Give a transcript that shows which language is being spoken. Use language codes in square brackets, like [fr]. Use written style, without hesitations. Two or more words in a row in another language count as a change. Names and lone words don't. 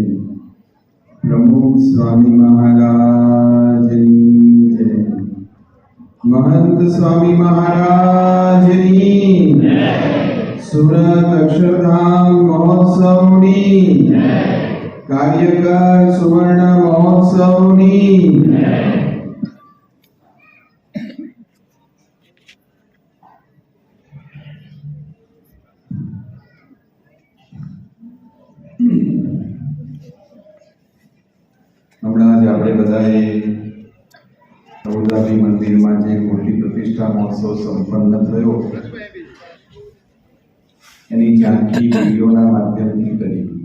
[hi] प्रमुख स्वामी महाराज की जय। महंत स्वामी महाराज की जय। सुरत अक्षरधाम महोत्सव की जय। कार्यकर सुवर्ण महोत्सव की जय। [gu] હમણાં જ આપણે બધાએ અબુધાબી મંદિરમાં જે મૂર્તિ પ્રતિષ્ઠા મહોત્સવ સંપન્ન થયો એની ઝાંખી વિડીયોના માધ્યમથી કરી.